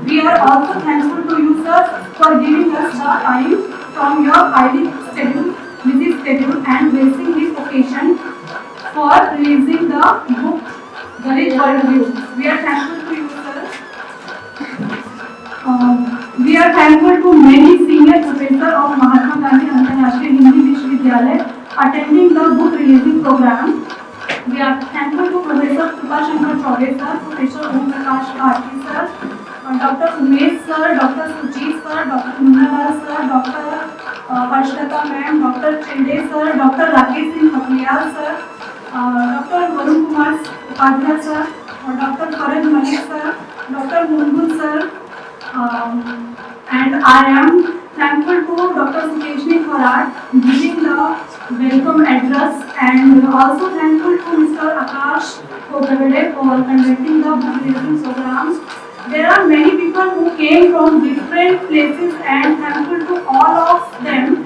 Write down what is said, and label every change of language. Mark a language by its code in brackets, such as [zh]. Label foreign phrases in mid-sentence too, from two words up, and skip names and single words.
[en] We are also thankful to you, sir, for giving us the time from your busy schedule and gracing this occasion for releasing the book Dalit Worldview. We are thankful to you, sir. We are thankful to many senior professors of Mahatma Gandhi Antarashtriya Hindi Vishwavidyalaya attending the book releasing program. We are thankful to Professor Subhashankar Chaudhary sir, Professor Om Prakash Bharti sir, Dr. Umesh sir, Dr. Sujit sir, Dr. Munalal sir, Dr. Harshita ma'am, Dr. Chinde sir, Dr. Rakesh Singh Pakliyal sir, Dr. Varun Kumar Upadhyay sir, Dr. Faraj Malik sir, Dr. Mungun sir, and I am thankful to Dr. Sukeshni Thorat giving the welcome address, and also thankful to Mr. Akash Kogavade for conducting the book releasing programs. There are many people who came from different places, and thankful to all of them.